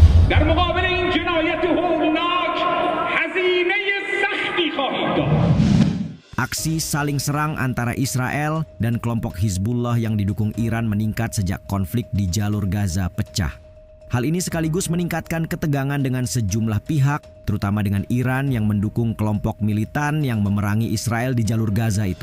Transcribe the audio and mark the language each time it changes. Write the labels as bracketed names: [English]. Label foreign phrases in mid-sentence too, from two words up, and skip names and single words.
[Persian] در مقابل این جنایت هولناک هزینه سختی خواهیم داد. [Indonesian] Aksi saling serang antara Israel dan kelompok Hizbullah yang didukung Iran meningkat sejak konflik di jalur Gaza pecah. Hal ini sekaligus meningkatkan ketegangan dengan sejumlah pihak, terutama dengan Iran yang mendukung kelompok militan yang memerangi Israel di jalur Gaza itu.